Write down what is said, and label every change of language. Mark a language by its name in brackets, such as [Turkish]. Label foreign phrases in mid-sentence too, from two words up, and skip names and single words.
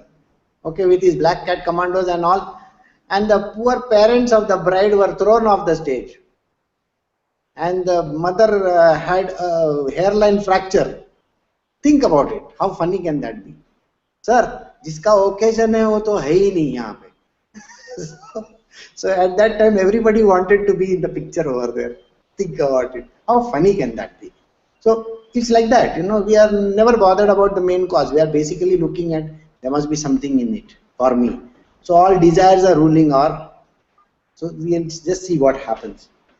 [English] Okay, with his Black Cat commandos and all. And the poor parents of the bride were thrown off the stage. And the mother had a hairline fracture. Think about it. How funny can that be? [Hindi] Sir, जिसका occasion है वो तो है ही नहीं यहाँ पे. [English] So at that time, everybody wanted to be in the picture over there. Think about it. How funny can that be? So it's like that. We are never bothered about the main cause. We are basically looking at there must be something in it for me. So all desires are ruling our. So we'll just see what happens.